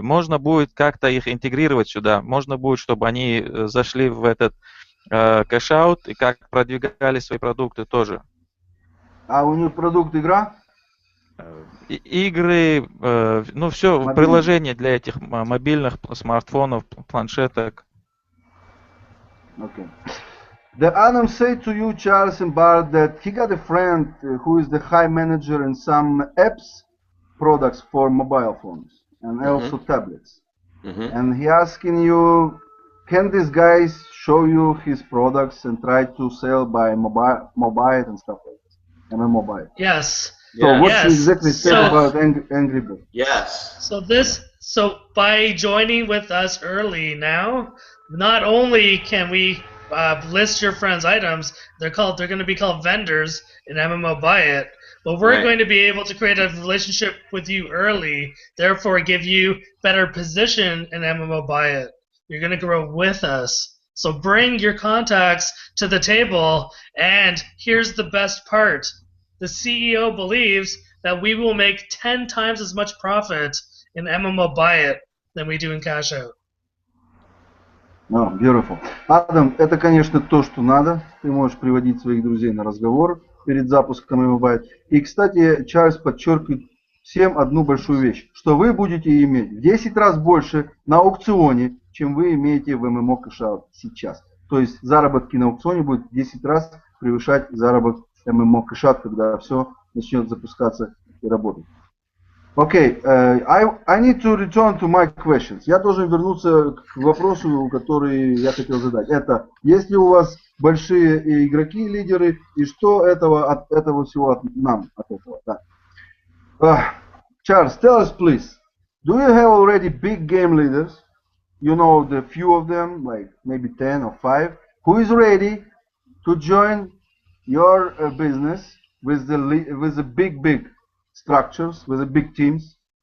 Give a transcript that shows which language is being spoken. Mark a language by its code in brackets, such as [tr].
[ru] Можно будет как-то их интегрировать сюда, можно будет, чтобы они зашли в этот кэш-аут и как продвигали свои продукты тоже. А у них продукт игра? Игры, ну все, приложения для этих мобильных смартфонов, планшеток. [en] Okay. The Adam said to you, Charles and Bart, that he got a friend who is the high manager in some apps products for mobile phones and also tablets. And he asking you, can these guys show you his products and try to sell by mobile and stuff like that? MMOcashout. Yes. So what you exactly said about Angry Birds? Yes. So by joining with us early now, not only can we list your friends' items, they're going to be called vendors in MMO Buy It, but we're going to be able to create a relationship with you early, therefore give you better position in MMO Buy It. You're going to grow with us. So bring your contacts to the table, and here's the best part. The CEO believes that we will make 10 times as much profit in MMO Buy It than we do in Cash Out. Oh, beautiful. [ru] Адам, это, конечно, то, что надо. Ты можешь приводить своих друзей на разговор перед запуском MMO Buy It. И, кстати, Чарльз подчеркивает всем одну большую вещь, что вы будете иметь в 10 раз больше на аукционе, чем вы имеете в MMOcashout сейчас. То есть заработки на аукционе будут в 10 раз превышать заработок MMOcashout, когда все начнет запускаться и работать. [en] Okay, I need to return to my questions. [ru] Я должен вернуться к вопросу, который я хотел задать. Это, есть ли у вас большие игроки, лидеры, и что от этого всего от этого? Да. [en] Charles, tell us please, do you have already big game leaders? You know the few of them, like maybe 10 or 5, who is ready to join your business with the big structures, with the big teams?